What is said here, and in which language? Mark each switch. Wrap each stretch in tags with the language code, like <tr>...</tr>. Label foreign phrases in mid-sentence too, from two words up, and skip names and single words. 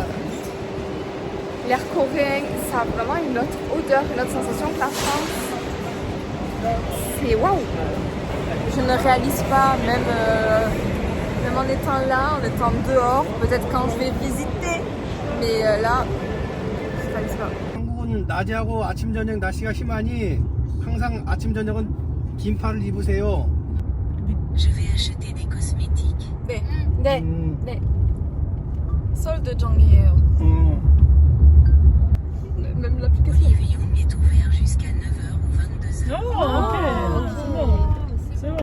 <fr>l'air coréen, ça a vraiment une autre odeur, une autre sensation que la France. C'est waouh! Je ne réalise pas, même en étant là, en étant dehors, peut-être quand je vais visiter, mais là, je ne réalise pas.</fr> <ko>오늘은 낮하고 아침 저녁 날씨가 심하니 항상 아침 저녁은 긴팔을 입으세요.</ko> <fr>Je vais acheter des cosmétiques.</fr> <ko>네. 네. 네. solde 정이에요.</ko> <fr>Même l'application. L'Olivion est ouvert jusqu'à 9h ou 22h.</fr>